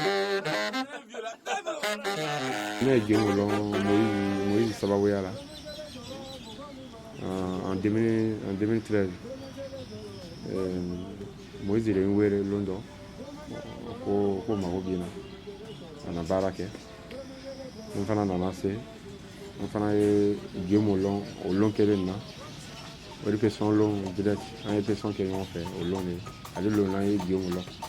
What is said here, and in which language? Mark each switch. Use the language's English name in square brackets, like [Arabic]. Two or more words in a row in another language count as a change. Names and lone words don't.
[French] Moïse Sabaouya là, en 2013. Moïse il est où Londres au Maroc en Baraka. [Bambara] n fana nana se n fana ye game o lɔn kelen na o de pesɔn lɔn direct an ye pesɔn kɛ ɲɔgɔn fɛ o lɔn de ale lɔn na an ye game lɔn